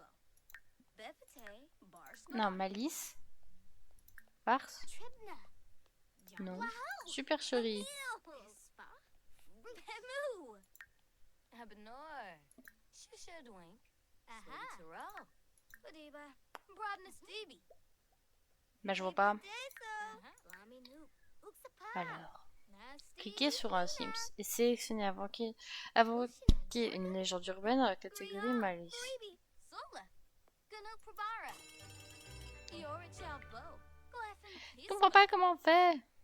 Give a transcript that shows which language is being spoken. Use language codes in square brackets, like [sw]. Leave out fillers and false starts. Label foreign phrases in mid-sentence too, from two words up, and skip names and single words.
[fr] Befete. Bars. Non, Malice. Farce. Tribna. Non. Super chérie. Spa. Bemu. Abenor. Shishadwink. Aha. Taro. Badiba. Broadness Stevie. Bah, je vois pas. Alors. Cliquez sur un Sims et sélectionnez invoquer une légende urbaine dans la catégorie Malice. Je comprends pas comment on fait.